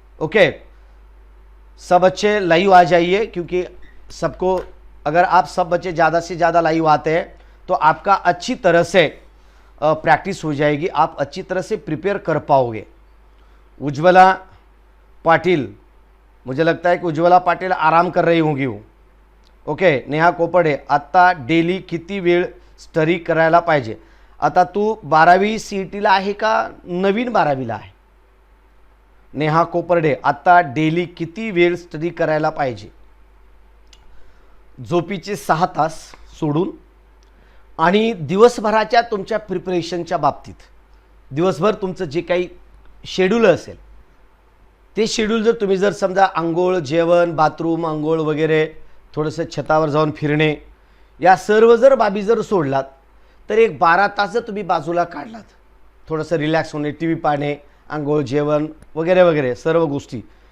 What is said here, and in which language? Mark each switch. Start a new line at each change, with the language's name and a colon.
Hindi: Okay, सब बच्चे live आ जाइए, क्योंकि सबको, अगर आप सब बच्चे ज़्यादा से ज़्यादा लाइव आते हैं तो आपका अच्छी तरह से प्रैक्टिस हो जाएगी, आप अच्छी तरह से प्रिपेयर कर पाओगे। उज्ज्वला पाटिल, मुझे लगता है कि उज्ज्वला पाटिल आराम कर रही होंगी वो।
Marathi: ओके, नेहा कोपडे, आता डेली किती वेळ स्टडी करायला पाहिजे? आता तू 12वी CETला आहे का नवीन 12वीला आहे? नेहा कोपरडे, आता डेली किती वेळ स्टडी करायला पाहिजे? झोपीचे 6 तास सोडून आणि दिवसभराच्या तुमच्या प्रिपरेशनच्या बाबतीत दिवसभर तुमचं जे काही शेड्यूल असेल ते शेड्यूल जर तुम्ही जर समजा अंघोळ, जेवण, बाथरूम, अंघोळ वगैरे, थोडंसं छतावर जाऊन फिरणे, या सर्व जर बाबी जर सोडलात तर एक 12 तास जर तुम्ही बाजूला काढलात, थोडंसं रिलॅक्स होणे, TV पाहणे, अंघोळ, जेवण वगैरे वगैरे सर्व गोष्टी